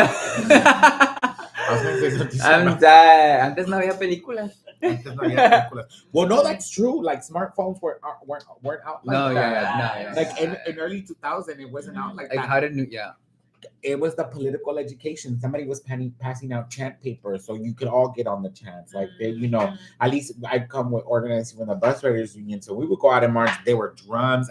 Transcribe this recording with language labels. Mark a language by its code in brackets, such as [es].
[en] I was gonna say something. [es] Antes no había películas. [en] Well, no, that's true. Like smartphones weren't out like No, that. Like in early 2000, it wasn't out like Like that. how did yeah. It was the political education. Somebody was passing out chant papers, so you could all get on the chants. Like they, you know, at least I'd come with organizing with the bus riders union, so we would go out and march. There were drums.